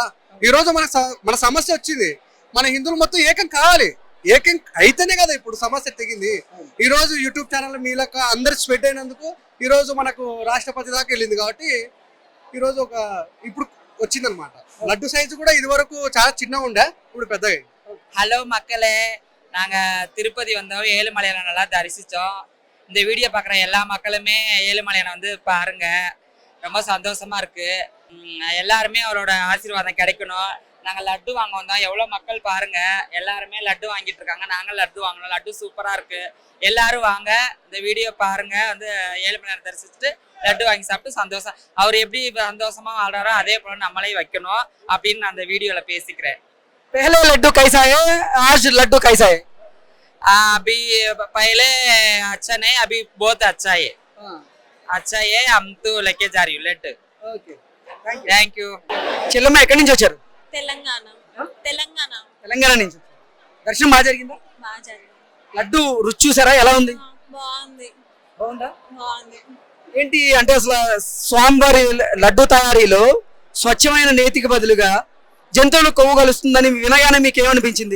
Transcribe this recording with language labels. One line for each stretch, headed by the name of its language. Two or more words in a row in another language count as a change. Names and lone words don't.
Telugu: ఈ రోజు మన సమస్య వచ్చింది, మన హిందువులు మొత్తం ఏకం కావాలి, ఏకం అయితేనే కదా ఇప్పుడు సమస్య తెగింది. ఈ రోజు యూట్యూబ్ ఛానల్ మీలక అందరు స్ప్రెడ్ అయినందుకు ఈ రోజు మనకు రాష్ట్రపతి దాకా వెళ్ళింది. కాబట్టి ఈ రోజు ఇప్పుడు వచ్చిందనమాట. లడ్డు సైజు కూడా ఇది వరకు చాలా చిన్నగా ఉండే, ఇప్పుడు పెద్దగా.
Tamil: ஹலோ மக்களே, நாங்கள் திருப்பதி வந்தோம், ஏழுமலையானை நல்லா தரிசித்தோம். இந்த வீடியோ பார்க்குற எல்லா மக்களுமே ஏழுமலையானை வந்து பாருங்க, ரொம்ப சந்தோஷமா இருக்கு. எல்லாருமே அவரோட ஆசீர்வாதம் கிடைக்கணும். நாங்கள் லட்டு வாங்க வந்தோம், எவ்வளோ மக்கள் பாருங்க, எல்லாருமே லட்டு வாங்கிட்டு இருக்காங்க. நாங்கள் லட்டு வாங்கினோம், லட்டு சூப்பராக இருக்கு. எல்லாரும் வாங்க, இந்த வீடியோ பாருங்க, வந்து ஏழுமலையானை தரிசிச்சுட்டு லட்டு வாங்கி சாப்பிட்டு சந்தோஷம், அவர் எப்படி சந்தோஷமா வாழ்றாரோ அதே போல நம்மளே வைக்கணும் அப்படின்னு நான் அந்த வீடியோல பேசிக்கிறேன்.
Hindi: पहले लड्डू कैसा है, आज लड्डू कैसा है? अभी पहले अच्छा नहीं, अभी बहुत अच्छा है. अच्छा है, हम तो लेके जा रही हूँ लड्डू.
English: Thank you.
Telugu: చెల్లమ్మ ఎక్కడి నుంచి వచ్చారు? తెలంగాణ తెలంగాణ తెలంగాణ నుంచి వచ్చారు. దర్శనం బాగా జరిగిందా? బాగా జరిగింది. లడ్డు రుచి చూసారా, ఎలా ఉంది? బాగుంది. బాగుందా? బాగుంది. ఏంటి అంటే అసలు స్వామివారి లడ్డు తయారీలో స్వచ్ఛమైన నేతికి బదులుగా జంతువులు కొవ్వు కలుస్తుందని వినగానే మీకు ఏమనిపించింది?